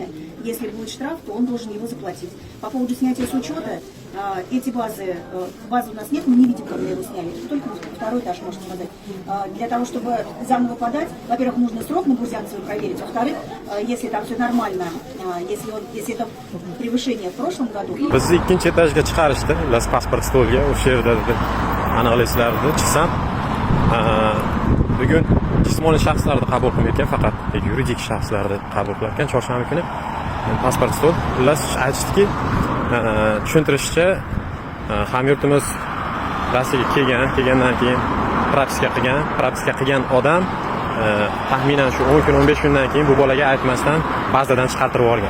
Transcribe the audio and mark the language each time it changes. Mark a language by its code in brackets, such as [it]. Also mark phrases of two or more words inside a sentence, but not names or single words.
[ru] Если будет штраф, то он должен его заплатить. По поводу снятия с учета, эти базы у нас нет, мы не видим, когда его сняли. Только второй этаж, можно сказать. Для того, чтобы заново подать, во-первых, нужно срок на Бурзянцева проверить. Во-вторых, если там все нормально, если это превышение в прошлом году... [uz] Bizni ikkinchi etajga chiqarishdi, las pasport stolga, o'sha yerda aniqlaysizlar deb chiqsam, bugun jismoniy shaxslarni qabul qilmayotgan, faqat yuridik shaxslarni qabul qilayotgan chorshanba kuni pasport stol. Xullas aytishdiki, tushuntirishcha, hamyurtimiz Rossiyaga kelgandan keyin propiska qilgan odam taxminan shu 10 kun, 15 kundan keyin bu bolaga aytmasdan bazadan chiqartirib yuborgan.